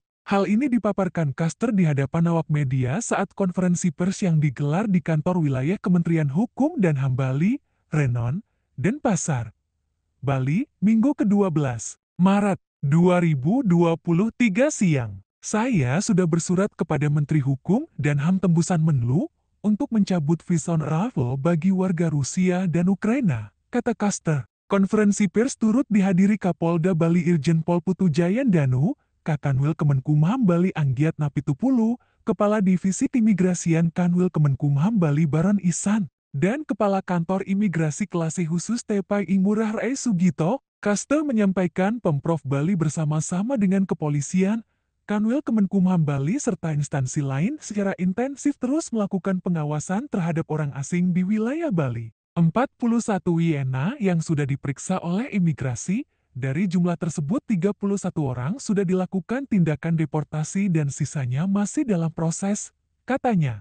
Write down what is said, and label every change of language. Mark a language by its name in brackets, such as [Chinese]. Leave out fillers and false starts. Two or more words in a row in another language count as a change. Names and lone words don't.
[Indonesian] Hal ini dipaparkan Koster di hadapan awak media saat konferensi pers yang digelar di kantor wilayah Kementerian Hukum dan HAM Bali, Renon, Denpasar, Bali, Minggu ke-12, Maret 2023 siang. Saya sudah bersurat kepada Menteri Hukum dan HAM Tembusan Menlu untuk mencabut visa on arrival bagi warga Rusia dan Ukraina, kata Koster. Konferensi pers turut dihadiri Kapolda Bali Irjen Pol Putu Jayandanu, Kakanwil Kemenkumham Bali Anggiat Napitupulu, Kepala Divisi Keimigrasian Kanwil Kemenkumham Bali Baron Isan, dan Kepala Kantor Imigrasi Kelase Khusus Tepai Ngurah Rai Sugito. Koster menyampaikan Pemprov Bali bersama-sama dengan kepolisian, Kanwil Kemenkumham Bali serta instansi lain secara intensif terus melakukan pengawasan terhadap orang asing di wilayah Bali. 41 WNA yang sudah diperiksa oleh imigrasi, dari jumlah tersebut 31 orang sudah dilakukan tindakan deportasi dan sisanya masih dalam proses, katanya.